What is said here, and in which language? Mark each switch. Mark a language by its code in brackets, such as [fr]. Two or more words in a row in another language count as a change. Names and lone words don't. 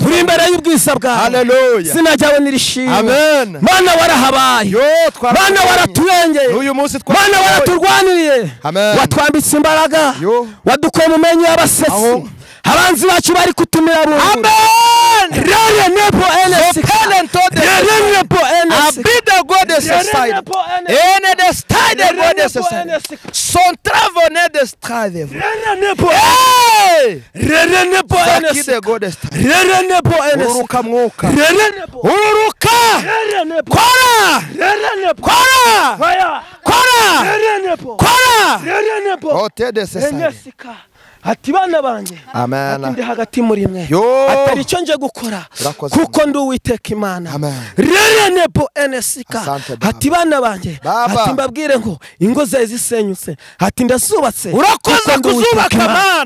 [rw] Turi imbere y'ubwisa bwawe. Haleluya. Izina ryawe nirishimwe. Amen. Mana warahabaye. Mana waraturengeye. Uyu munsi Mana waraturwaniriye. Watwambitse imbaraga. Wadukoye mu menyo y'abasesi. Abanzi bacu bari kutumira burundu. Amen. Rere nebo enesika. Rere nebo enesika. Abida godeseside. Ene destide godeseside. Son travane destrave. Rere nebo. Rere nebo enesika. Rere nebo enesika. Ururuka mwuka. Rere nebo. Ururuka. Rere nebo. Kora. Rere nebo. Kora. Kora. Rere nebo. Kora. Rere nebo. Ote deseside. Enesika. Ati bana banjye. Amen. Ati ndi hagati muri mwe. Atari cyo nje gukora. Kuko ndi Uwiteka Imana. Rere nebo enesika. Ati bana banjye. Ati mbabwire ngo ingo ze zisenyutse. Ati ndasubatse. Urakoze kuzubaka Mana.